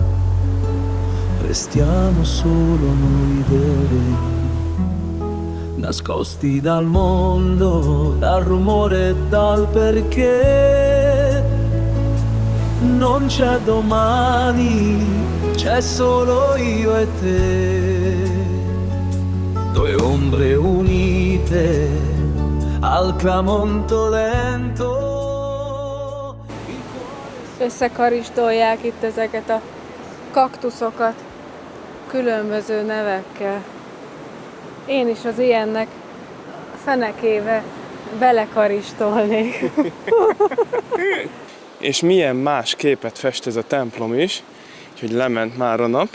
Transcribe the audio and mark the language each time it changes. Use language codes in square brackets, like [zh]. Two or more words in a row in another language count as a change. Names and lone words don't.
[it] Restiamo solo noi veri, nascosti dal mondo, dal rumore e dal perché. Non c'è domani, c'è solo io e te. Due ombre unite al tramonto lento. [hu] Összekaristolják itt ezeket a kaktuszokat különböző nevekkel. Én is az ilyennek fenekéve belekaristolnék. És milyen más képet fest ez a templom is, úgyhogy lement már a nap.